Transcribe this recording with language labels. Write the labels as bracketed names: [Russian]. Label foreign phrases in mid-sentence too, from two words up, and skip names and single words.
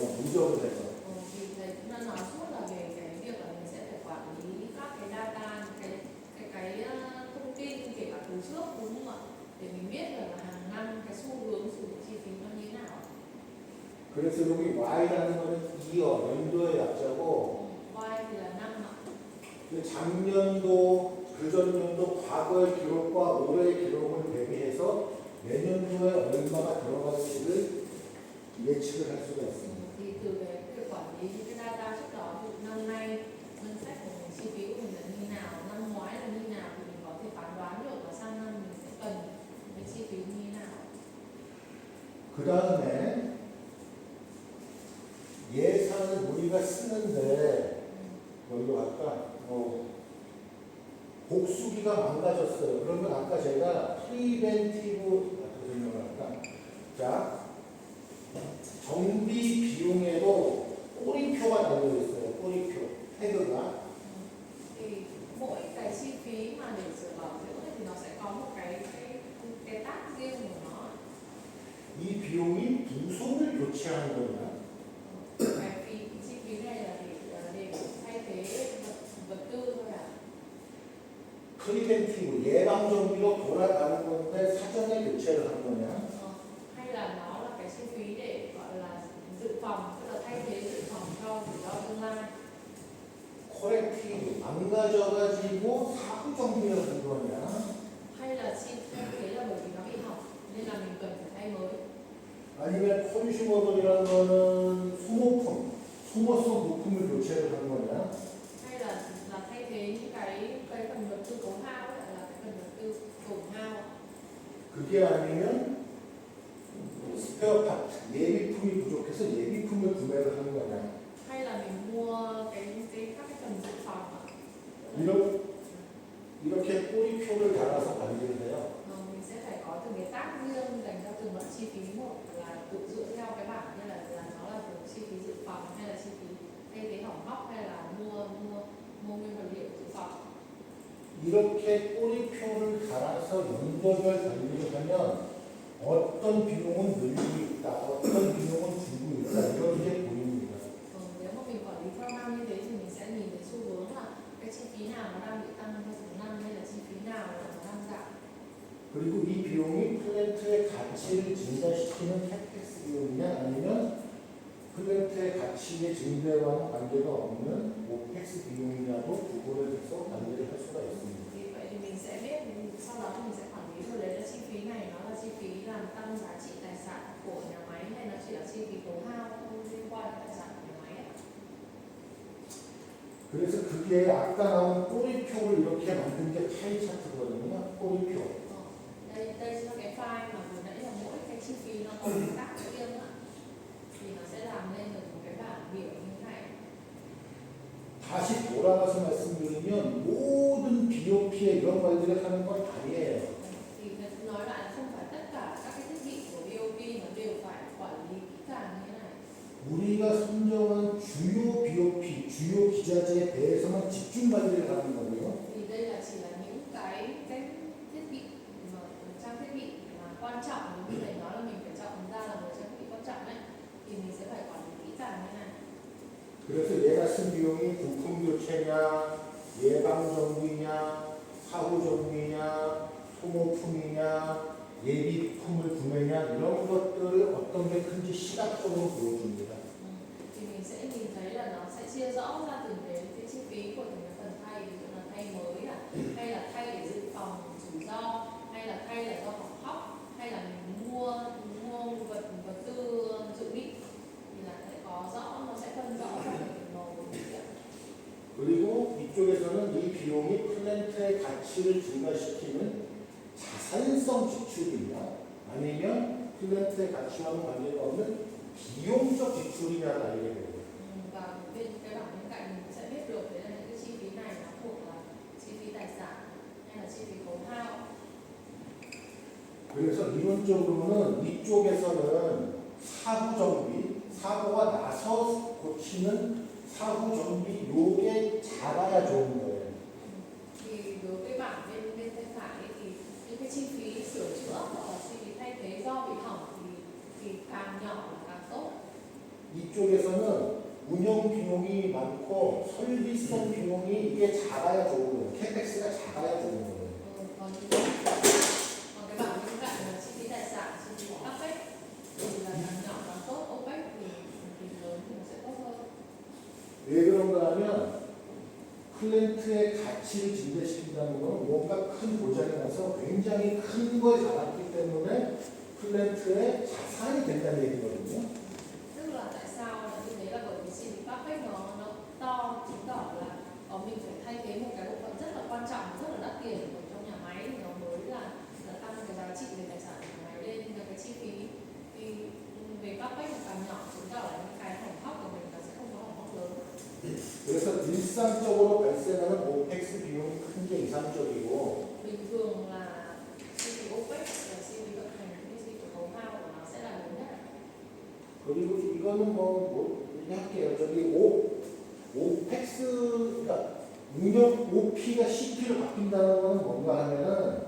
[Korean] 누적을 해서. [Vietnamese] Thì thầy cũng đã nói suốt là về cái việc là mình sẽ phải quản lý các cái data, cái thông tin kể cả từ trước, đúng không ạ? Để mình biết được là hàng năm cái xu hướng sử dụng chi phí nó như thế nào. [Korean] 그래서 여기 Y라는 거는 year, 연도의 약자고 [Vietnamese] Y thì là năm ạ. [Korean] 작년도, 그전년도 과거의 기록과 올해의 기록을 대비해서 내년도에 얼마가 들어갈지를 예측을 할 수가 있습니다. [Vietnamese] Thì từ cái việc quản lý những cái data trước đó, ví dụ năm nay ngân sách của mình, chi phí của mình là như nào, năm ngoái là như nào, thì mình có thể phán đoán được là sang năm mình sẽ cần cái chi phí như thế nào. [Korean] 그 다음에 예산을 우리가 쓰는데 뭘로 할까? 복수기가 망가졌어요. 그러면 아까 제가 프리벤티브 어떻게 설명을 할까? 자, 정비 비용에도 꼬리표가 달려 있어요. 꼬리표, 태그가. [Vietnamese] Thì mỗi cái chi phí mà để sửa bảo dưỡng thì nó sẽ có một cái tag riêng của nó. [Korean] 이 비용이 부속을 교체하는 거냐? [Vietnamese] Cái chi phí này là để thay thế vật tư thôi ạ. [Korean] 프리벤티브, 예방 정비로 돌아가는 건데 사전에 교체를 하는 거냐? [Vietnamese] Hay là nó là cái chi phí để gọi là dự phòng, tức là thay thế dự phòng cho rủi ro tương lai. [Korean] 코렉티브, 망가져가지고 사후 정비를 하는 거냐? [Vietnamese] Hay là chi thay thế là bởi vì nó bị hỏng nên là mình cần phải thay mới. [Korean] 아니면 컨슈머블이라는 거는 소모성 부품을 교체를 하는 거냐? [Vietnamese] Hay là thay thế những cái phần vật tư tổn hao ấy, là cái phần vật tư tổn hao. [Korean] 그게 아니면 [English] spare part, [Korean] 예비품이 부족해서 예비품을 구매를 하는 거냐? [Vietnamese] Hay là mình mua các cái phần dự phòng ạ. [Korean] 이렇게 꼬리표를 달아서 관리를 해요. [Vietnamese] Mình sẽ phải có từng cái tag riêng dành cho từng loại chi phí một, là tự dựa theo cái bảng như là nó là chi phí dự phòng hay là chi phí thay thế hỏng hóc hay là mua nguyên vật liệu dự phòng. [Korean] 이렇게 꼬리표를 달아서 연도별 관리를 하면 어떤 비용은 늘고 있다, 어떤 비용은 줄고 있다, 이런 게 보입니다. [Vietnamese] Nếu mà mình quản lý theo năm như thế thì mình sẽ nhìn thấy xu hướng là cái chi phí nào nó đang bị tăng theo từng năm hay là chi phí nào là nó đang giảm. [Korean] 그리고 이 비용이 플랜트의 가치를 증가시키는 캐펙스 비용이냐 아니면 플랜트의 가치의 증대와는 관계가 없는 오펙스 비용이냐도 구분을 해서 관리를 할 수가 있습니다. [Vietnamese] Thì vậy thì mình sẽ biết, sau đó thì mình sẽ quản lý rồi đấy là chi phí này nó là chi phí làm tăng giá trị tài sản của nhà máy hay nó chỉ là chi phí tốn hao không liên quan đến tài sản của nhà máy ạ. [Korean] 그래서 그게 아까 나온 꼬리표를 이렇게 만든 게 파이 차트거든요. 꼬리표. [Vietnamese] Đây là cái file mà vừa nãy là mỗi cái chi phí nó có cái tác riêng ạ. Thì nó sẽ làm lên được một cái bảng biểu như thế này. [Korean] 다시 돌아가서 말씀드리면 모든 BOP에 이런 관리를 하는 건 아니에요. [Vietnamese] Thì nói lại là không phải tất cả các cái thiết bị của BOP nó đều phải quản lý kỹ càng như thế này. [Korean] 우리가 선정한 주요 BOP, 주요 기자재에 대해서만 집중 관리를 하는 거고요. [Vietnamese] Thì đây là chỉ là những cái thiết bị mà trang thiết bị mà quan trọng, như thầy nói là mình phải chọn ra là một trang thiết bị quan trọng ấy, thì mình sẽ phải quản lý kỹ càng như thế này. [Korean] 그래서 얘가 쓴 비용이 부품 교체냐, 예방 정비냐, 사후 정비냐, 소모품이냐, 예비품을 구매냐 이런 것들을 어떤 게 큰지 시각적으로 보여줍니다. [Vietnamese] Thì mình sẽ nhìn thấy là nó sẽ chia rõ ra từng cái chi phí của từng cái phần thay, ví dụ là thay mới hay là thay để dự phòng rủi ro, hay là thay là do hỏng hóc, hay là mình mua vật tư dự bị, thì là sẽ có rõ, nó sẽ phân rõ ra từng màu của những việc. [Korean] 그리고 이쪽에서는 이 비용이 플랜트의 가치를 증가시키는 자산성 지출이냐 아니면 플랜트의 가치와는 관계가 없는 비용적 지출이냐를 알게 돼요. [Vietnamese] Và bên cái bảng bên cạnh mình sẽ biết được đấy là những cái chi phí này nó thuộc là chi phí tài sản hay là chi phí tốn hao. [Korean] 그래서 이론적으로는 이쪽에서는 사후 정비, 사고가 나서 고치는 사후 정비 요게 작아야 좋은 거예요. [Vietnamese] Thì đối với bảng bên tay phải ấy, thì những cái chi phí sửa chữa hoặc là chi phí thay thế do bị hỏng thì càng nhỏ là càng tốt. [Korean] 이쪽에서는 운영 비용이 많고 설비성 비용이 이게 작아야 좋은 거예요. 캐펙스가 작아야 좋은 거예요. [Vietnamese] Còn cái bảng bên cạnh là chi phí tài sản, chi phí OPEX thì là càng nhỏ càng tốt, OPEX thì lớn thì nó sẽ tốt hơn. [Korean] 왜 그런가 하면 플랜트의 가치를 증대시킨다는 건 뭔가 큰 고장이 나서 굉장히 큰 걸 잡았기 때문에 플랜트의 자산이 된다는 얘기거든요. [Vietnamese] Tức là tại sao là như thế là bởi vì chi phí OPEX nó to, chứng tỏ là mình phải thay thế một cái bộ phận rất là quan trọng, rất là đắt tiền ở trong nhà máy thì nó mới là tăng cái giá trị về tài sản của nhà máy lên. Nhưng cái chi phí thì về OPEX là càng nhỏ, chứng tỏ là những cái hỏng hóc của mình nó sẽ không có hỏng hóc lớn. [Korean] 그래서 일상적으로 발생하는 OPEX 비용이 큰 게 이상적이고 [Vietnamese] Bình thường là chi phí OPEX là chi phí vận hành, cái chi phí tốn hao của nó sẽ là lớn nhất. [Korean] 그리고 이거는 뭐 얘기할게요. 저기 OPEX 그러니까 운영 OP가 CP로 바뀐다는 건 뭔가 하면은